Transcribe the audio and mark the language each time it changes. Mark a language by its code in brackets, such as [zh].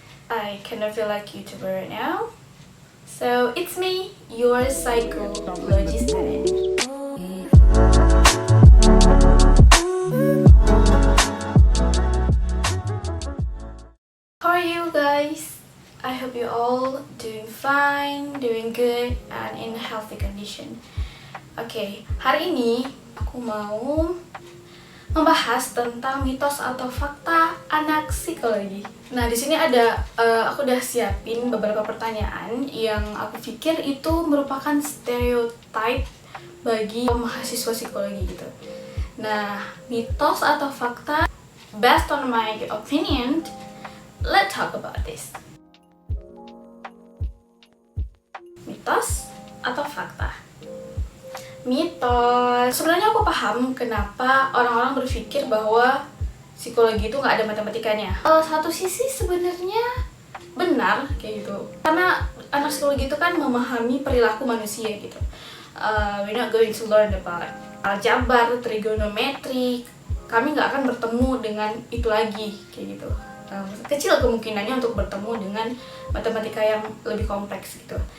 [en] I kind of feel like YouTuber right now. So it's me, your psychologist. How are you guys? I hope you all doing fine, doing good, and in a healthy condition. [id] Oke, hari ini aku mau membahas tentang mitos atau fakta anak psikologi. Nah, di sini ada aku udah siapin beberapa pertanyaan yang aku pikir itu merupakan stereotype bagi mahasiswa psikologi gitu. Nah, mitos atau fakta, [en] based on my opinion, let's talk about this. [id] Mitos atau fakta? Mitos. Sebenarnya aku paham kenapa orang-orang berpikir bahwa psikologi itu nggak ada matematikanya. Satu sisi sebenarnya benar kayak gitu. Karena anak psikologi itu kan memahami perilaku manusia gitu. [en] We're not going to learn about aljabar, trigonometri. [id] Kami nggak akan bertemu dengan itu lagi kayak gitu. Kecil kemungkinannya untuk bertemu dengan matematika yang lebih kompleks gitu.